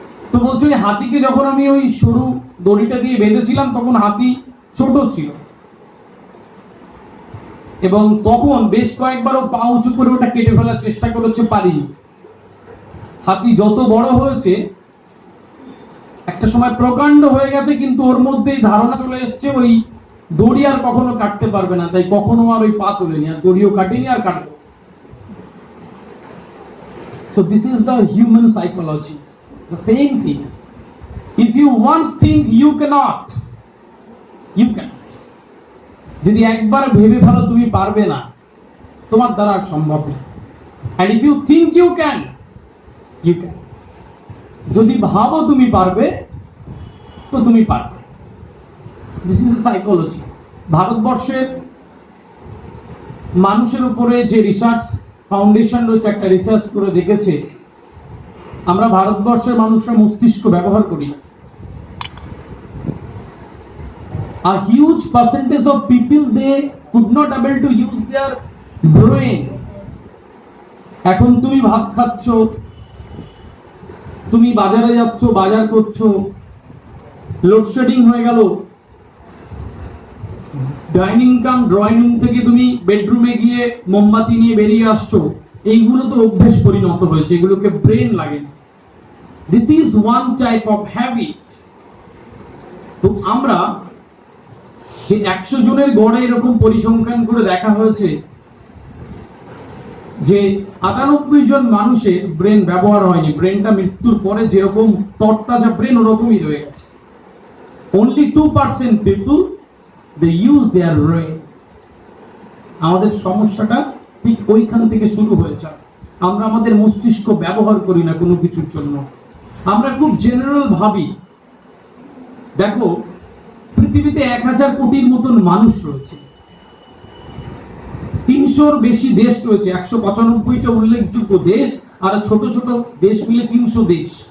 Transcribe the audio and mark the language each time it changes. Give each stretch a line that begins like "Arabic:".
Bangla: তো বলছে ওই হাতিকে যখন আমি ওই সরু দড়িটা দিয়ে বেঁধেছিলাম তখন হাতি ছোট ছিল, এবং তখন বেশ কয়েকবারও পা উঁচু করে ওটা কেটে ফেলার চেষ্টা করেছে, পারিনি। হাতি যত বড় হয়েছে, একটা সময় প্রকাণ্ড হয়ে গেছে, কিন্তু ওর মধ্যেই ধারণা চলে এসছে ওই দড়ি আর কখনো কাটতে পারবে না, তাই কখনো আর ওই পা তোলেনি, আর দড়িও কাটেনি আর কাটবে।
English: So this is the human psychology, the same thing. If you once think you cannot, you can.
Bangla: যদি একবার ভেবে ফেলো তুমি পারবে না, তোমার দ্বারা সম্ভব না।
English: And if you think you can, you can.
Bangla: যদি ভাবো তুমি পারবে, তো তুমি পারবে।
English: This is the psychology.
Bangla: ভারতবর্ষের মানুষের উপরে যে রিসার্চ ফাউন্ডেশন রয়েছে, একটা রিসার্চ করে দেখেছে আমরা ভারতবর্ষের মানুষরা মস্তিষ্ক ব্যবহার করি না।
English: A huge percentage of people, they could not able to use their brain.
Bangla: এখন তুমি ভাত খাচ্ছ, তুমি বাজারে যাচ্ছ, বাজার করছো, লোডশেডিং হয়ে গেল, ডাইনিং কাম ড্রয়িং রুম থেকে তুমি বেডরুমে গিয়ে মোমবাতি নিয়ে বেরিয়ে আসছো, এইগুলো তো অভ্যেস পরিণত হয়েছে, এগুলোকে ব্রেন লাগে না।
English: This is one type of habit.
Bangla: তো আমরা যে 100 জনের গড়ে এরকম পরিসংখ্যান করে দেখা হয়েছে যে 98 জন মানুষের ব্রেন ব্যবহার হয়নি, ব্রেনটা মৃত্যুর পরে যেরকম তরতাজা ব্রেন ওরকমই রয়ে গেছে।
English: only 2% people they use their brain.
Bangla: আমাদের সমস্যাটা ঠিক ওইখান থেকে শুরু হয়েছে। আমরা আমাদের মস্তিষ্ক ব্যবহার করি না কোনো কিছুর জন্য, আমরা খুব জেনারেল ভাবি। দেখো, পৃথিবীতে 1000 কোটির মতন মানুষ রয়েছে, 300-র বেশি দেশ রয়েছে, 195টা উল্লেখযোগ্য দেশ, আর ছোট ছোট দেশ মিলে 300 দেশ।